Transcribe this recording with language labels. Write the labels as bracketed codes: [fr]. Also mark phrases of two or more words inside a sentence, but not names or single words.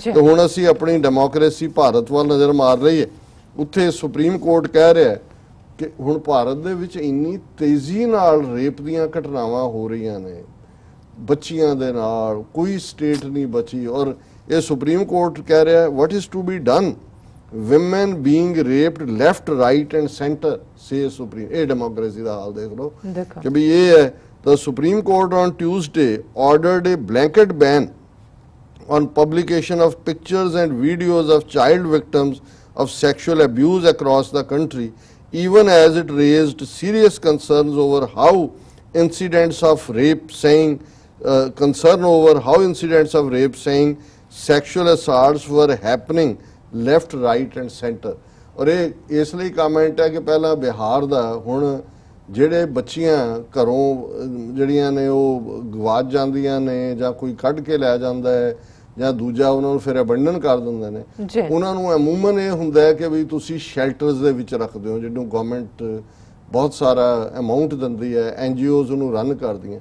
[pa] ਤੇ ਹੁਣ ਅਸੀਂ ਆਪਣੀ ਡੈਮੋਕ੍ਰੇਸੀ ਭਾਰਤ ਵੱਲ ਨਜ਼ਰ ਮਾਰ ਰਹੀ ਹੈ। ਉੱਥੇ ਸੁਪਰੀਮ ਕੋਰਟ ਕਹਿ ਰਿਹਾ ਕਿ ਹੁਣ ਭਾਰਤ ਦੇ ਵਿੱਚ ਇੰਨੀ ਤੇਜ਼ੀ ਨਾਲ ਰੇਪ ਦੀਆਂ ਘਟਨਾਵਾਂ ਹੋ ਰਹੀਆਂ ਨੇ ਬੱਚੀਆਂ ਦੇ ਨਾਲ, ਕੋਈ ਸਟੇਟ ਨਹੀਂ ਬਚੀ। ਔਰ ਇਹ ਸੁਪਰੀਮ ਕੋਰਟ ਕਹਿ ਰਿਹਾ [en] what is to be done, women being raped left, right and center, say supreme। [pa] ਇਹ ਡੈਮੋਕ੍ਰੇਸੀ ਦਾ ਹਾਲ ਦੇਖ ਲਓ ਕਿ ਵੀ ਇਹ ਹੈ। [en] The Supreme Court on Tuesday ordered a blanket ban on publication of pictures and videos of child victims of sexual abuse across the country, even as it raised serious concerns over how incidents of rape, saying sexual assaults were happening left, right and center। [hi] और ये इस लिए कमेंट है कि पहला बिहार [pa] ਦਾ ਹੁਣ ਜਿਹੜੇ ਬੱਚੀਆਂ ਘਰੋਂ ਜਿਹੜੀਆਂ ਨੇ ਉਹ ਗਵਾਚ ਜਾਂਦੀਆਂ ਨੇ ਜਾਂ ਕੋਈ ਕੱਢ ਕੇ ਲੈ ਜਾਂਦਾ ਹੈ ਜਾਂ ਦੂਜਾ ਉਹਨਾਂ ਨੂੰ ਫਿਰ ਅਬੰਡਨ ਕਰ ਦਿੰਦੇ ਨੇ, ਉਹਨਾਂ ਨੂੰ ਅਮੂਮਨ ਇਹ ਹੁੰਦਾ ਹੈ ਕਿ ਵੀ ਤੁਸੀਂ ਸ਼ੈਲਟਰਸ ਦੇ ਵਿੱਚ ਰੱਖਦੇ ਹੋ ਜਿਹਨੂੰ ਗਵਰਨਮੈਂਟ ਬਹੁਤ ਸਾਰਾ ਅਮਾਉਂਟ ਦਿੰਦੀ ਹੈ, NGOs ਉਹਨੂੰ ਰਨ ਕਰਦੀਆਂ।